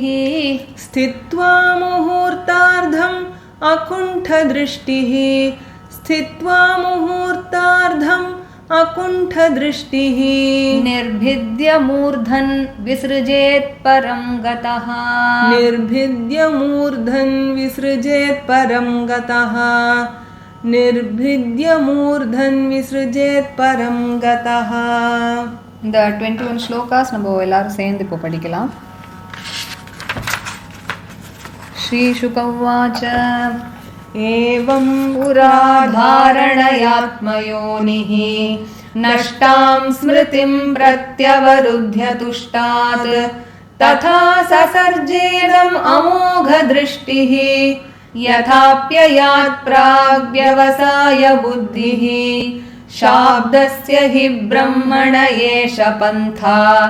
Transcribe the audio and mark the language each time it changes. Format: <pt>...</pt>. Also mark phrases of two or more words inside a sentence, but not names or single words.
<sa>स्थित्वा मुहूर्तार्धम् अकुण्ठदृष्टिः स्थित्वा मुहूर्तार्धम् अकुण्ठदृष्टिः निर्भिद्य मूर्धन् विसृजेत् परं गतः निर्भिद्य मूर्धन् विसृजेत् परं गतः निर्भिद्य मूर्धन् विसृजेत् परं गतः.</sa> <ta>இந்த 21 ஸ்லோகாஸ் நம்ம எல்லாரும் சேர்ந்து இப்போ படிக்கலாம்.</ta> <sa>श्री शुकोवाच एवं पुरा धारणयात्मयोनिः नष्टां स्मृतिं प्रत्यवरुध्य तुष्टात् तथा ससर्जेदम् अमोघदृष्टिः यथाप्ययात् प्राग्व्यवसाय बुद्धिः शाब्दस्य हि ब्रह्मण एष पन्था</sa>